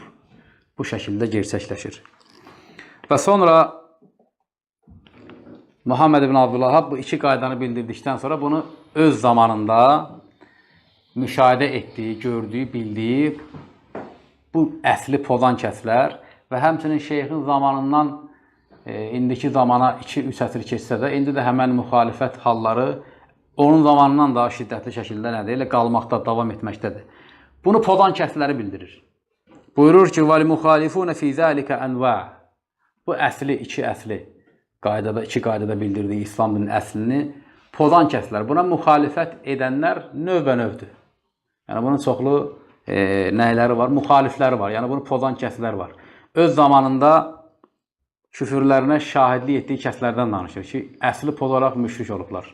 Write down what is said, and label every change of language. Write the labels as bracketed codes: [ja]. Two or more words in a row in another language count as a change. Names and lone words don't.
[az] Bu şəkildə gerçəkləşir. Və sonra Muhammed ibn Abdülvahab bu iki qaydanı bildirdikdən sonra bunu öz zamanında müşahidə etdiyi, gördüyü, bildiyi bu əsli pozan kəslər və həmçinin şeyxin zamanından indiki zamana 2-3 əsr keçsə də, indi də həmən müxalifət halları onun zamanından daha şiddətli şəkildə nədir? Elə qalmaqda, davam etməkdədir. Bunu pozan kəsləri bildirir. Buyurur ki, [ar] وَالْمُخَالِفُونَ فِي ذَٰلِكَ أَنْوَاء. [az] Bu əsli, iki qaydada bildirdiyi İslam dinin əslini pozan kəslər. Buna müxalifət edənlər növbə-növdür. Yəni, bunun çoxlu nəyləri var? Müxalifləri var. Yəni, bunu pozan kəslər var. Öz zamanında küfürlərinə şahidlik etdiyi kəslərdən danışır ki, əsli pozaraq müşrik olublar.